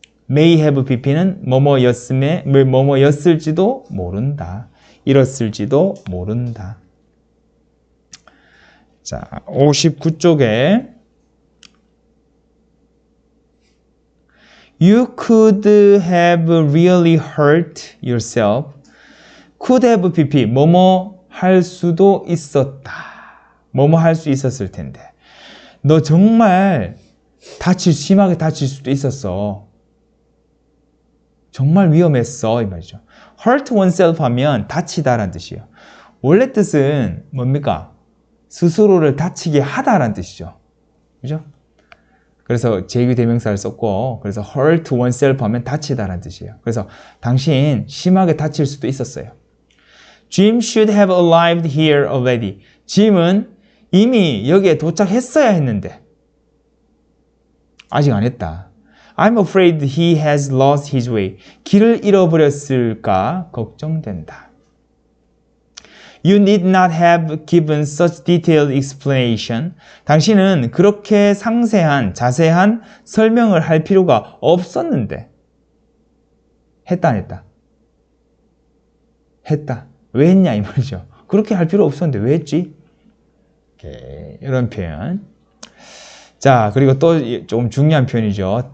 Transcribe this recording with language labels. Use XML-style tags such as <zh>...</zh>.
<ko>May have pp는 뭐뭐였을지도 모른다. 잃었을지도 모른다. 자, 59쪽에</ko> <en>You could have really hurt yourself.</en> <ko>Could have pp 뭐뭐 할 수도 있었다. 뭐뭐 할 수 있었을 텐데. 너 정말 심하게 다칠 수도 있었어. 정말 위험했어 이 말이죠. hurt oneself 하면 다치다라는 뜻이에요. 원래 뜻은 뭡니까? 스스로를 다치게 하다라는 뜻이죠. 그죠? 그래서 제2대명사를 썼고 그래서 hurt oneself 하면 다치다라는 뜻이에요. 그래서 당신 심하게 다칠 수도 있었어요.</ko> <en>Jim should have arrived here already.</en> <ko>짐은 이미 여기에 도착했어야 했는데 아직 안 했다.</ko> <en>I'm afraid he has lost his way.</en> <ko>길을 잃어버렸을까 걱정된다.</ko> <en>You need not have given such detailed explanation.</en> <ko>당신은 그렇게 상세한, 자세한 설명을 할 필요가 없었는데. 했다, 안 했다? 했다. 왜 했냐, 이 말이죠. 그렇게 할 필요 없었는데 왜 했지? 이렇게, 이런 표현. 자, 그리고 또 좀 중요한 표현이죠.</ko>